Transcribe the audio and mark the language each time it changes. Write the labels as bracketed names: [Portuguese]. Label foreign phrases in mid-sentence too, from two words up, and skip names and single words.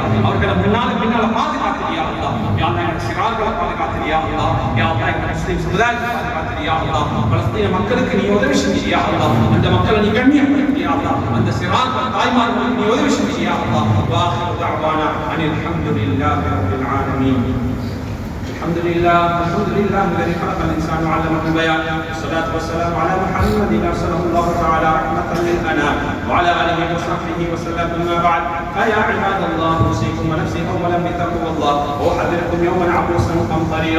[Tamil] அவர்களை பின்னால பாதுகாத்திரியா அல்லாஹ். யா அல்லாஹ் எங்கள் சிறார்களை பாதுகாத்திரியா அல்லாஹ். யா அல்லாஹ் எங்கள் முஸ்லிம் சமுதாயத்தை பாதுகாத்திரியா அல்லாஹ். பலஸ்தீன மக்களுக்கு நீ உதவி செஞ்சியா அல்லாஹ். அந்த மக்களை நீ கண்ணியப்படுத்தியா அல்லாஹ். அந்த சிறார்கள் தாய்மார்களுக்கு நீ உதவி செஞ்சியா அல்லாஹ். [Arabic] وآخر دعوانا أن الحمد لله رب العالمين. الحمد لله الذي خلق الانسان وعلمه البيان والصلاه والسلام على محمد ارسله الله تعالى رحمه للانام وعلى اله وصحبه وسلم. اما بعد فيا عباد الله اوصيكم ونفسي اولا بتقوى الله واحذركم يوما عبوسا قمطريرا.